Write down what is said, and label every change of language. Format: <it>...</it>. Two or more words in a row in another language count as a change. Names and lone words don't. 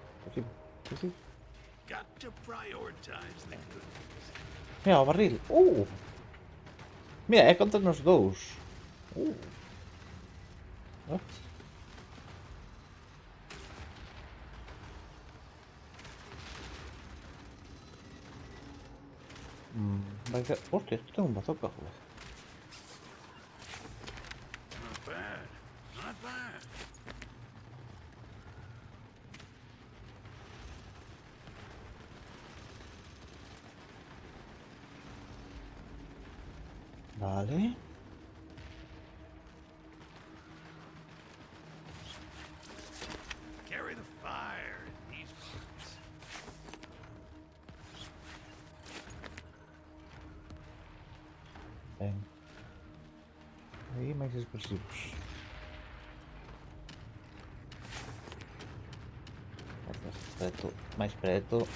<gl>Sí, sí, sí.</gl> <en>Got to prioritize the goods.</en> <gl>Mira, o barril. Mira, é contra nos dous. Ah. Vai ser...</gl> <es>Hostia, esto tengo un bazooka, joder.</es> <en>Not bad. Not bad.</en> <gl>Vale.</gl> <en>Carry the fire in these parts.</en> <gl>Ben. Aí máis explosivos. Preto, máis preto.</gl>